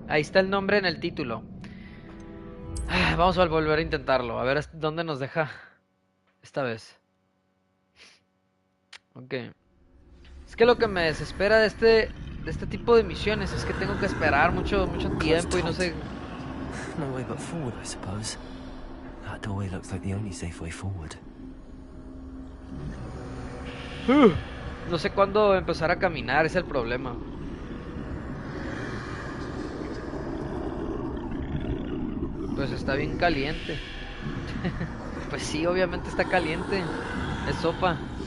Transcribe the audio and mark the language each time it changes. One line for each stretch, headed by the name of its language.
Spanish: Ahí está el nombre en el título. Vamos a volver a intentarlo. A ver dónde nos deja esta vez. Ok. Es que lo que me desespera de este tipo de misiones es que tengo que esperar mucho tiempo y no sé.
English: No way but forward, I suppose. That doorway looks like the only safe way forward.
Spanish: No sé cuándo empezar a caminar, es el problema. Pues está bien caliente. Pues sí, obviamente está caliente. Es sopa.